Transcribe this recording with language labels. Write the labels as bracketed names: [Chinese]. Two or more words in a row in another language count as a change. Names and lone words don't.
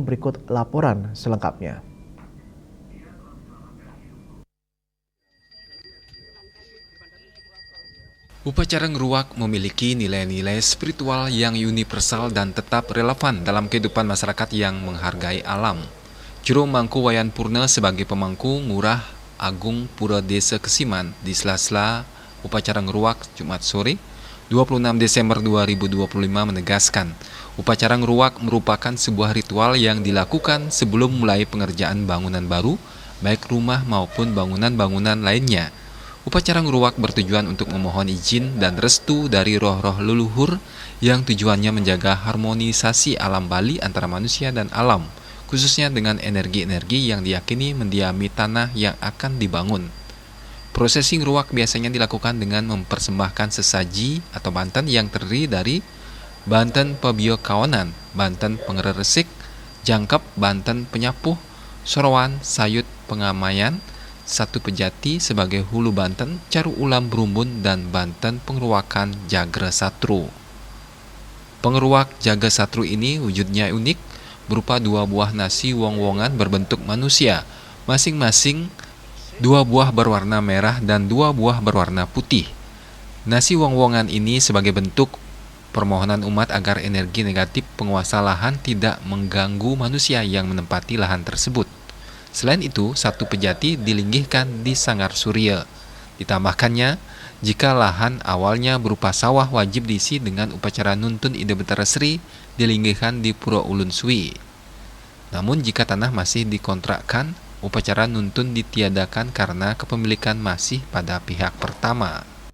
[Indonesian] Berikut laporan selengkapnya. Upacara ngeruak memiliki nilai-nilai spiritual yang universal dan tetap relevan dalam kehidupan masyarakat yang menghargai alam. Juru Mangku Wayan Purna sebagai pemangku Ngurah Agung Pura Desa Kesiman di sela-sela upacara ngeruak Jumat sore 26 Desember 2025 menegaskan, upacara ngeruak merupakan sebuah ritual yang dilakukan sebelum mulai pengerjaan bangunan baru, baik rumah maupun bangunan-bangunan lainnya. Upacara ngeruak bertujuan untuk memohon izin dan restu dari roh-roh leluhur yang tujuannya menjaga harmonisasi alam Bali antara manusia dan alam, khususnya dengan energi-energi yang diyakini mendiami tanah yang akan dibangun. Prosesi ngeruak biasanya dilakukan dengan mempersembahkan sesaji atau banten yang terdiri dari banten pebio kawanan, banten pengeresik, jangkep, banten penyapuh, sorowan, sayut pengamaian, satu pejati sebagai hulu banten, caru ulam berumbun, dan banten pengeruakan jagra satru. Pengeruak jaga satru ini wujudnya unik, berupa dua buah nasi wong-wongan berbentuk manusia, masing-masing dua buah berwarna merah dan dua buah berwarna putih. Nasi wong-wongan ini sebagai bentuk permohonan umat agar energi negatif penguasa lahan tidak mengganggu manusia yang menempati lahan tersebut. Selain itu, satu pejati dilinggihkan di Sanggar Surya. Ditambahkannya, jika lahan awalnya berupa sawah wajib diisi dengan upacara nuntun Ide Betara Sri dilinggihkan di Pura Ulun Sui. Namun jika tanah masih dikontrakkan, upacara nuntun ditiadakan karena kepemilikan masih pada pihak pertama.